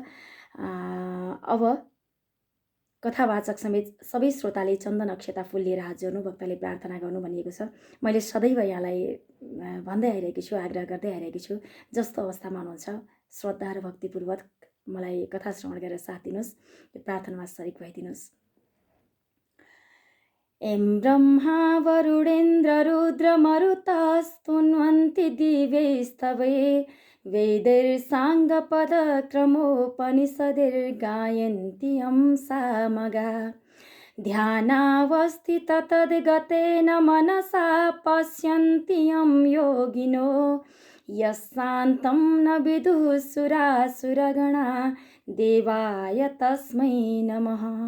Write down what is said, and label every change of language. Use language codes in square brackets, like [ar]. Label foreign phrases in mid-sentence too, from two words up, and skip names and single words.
[ne] अब कथावाचक समेत सबै श्रोताले चन्दन अक्षता फुल लिएर हात जोड्नु, भक्तले प्रार्थना गर्नु भनिएको छ। मैले सदैव यहाँलाई भन्दै आइरहेकी छु, आग्रह गर्दै आइरहेकी छु, जस्तो अवस्थामा हुनुहुन्छ श्रद्धा र भक्तिपूर्वक मलाई कथा श्रवण गरेर साथ दिनुहोस्, यो प्रार्थनामा सरिक भइदिनुहोस्। [sa] एं ब्रह्मा वरुणेन्द्र रुद्र मरुतस्तुन्वन्ति दिव्यैस्तवे वेदैर्साङ्गपदक्रमोपनिषदैर्गायन्ति यं सामगा ध्यानावस्थित तद्गतेन मनसा पश्यन्ति यं योगिनो यस्शान्तं न विदुः सुरासुरगणा देवाय तस्मै नमः।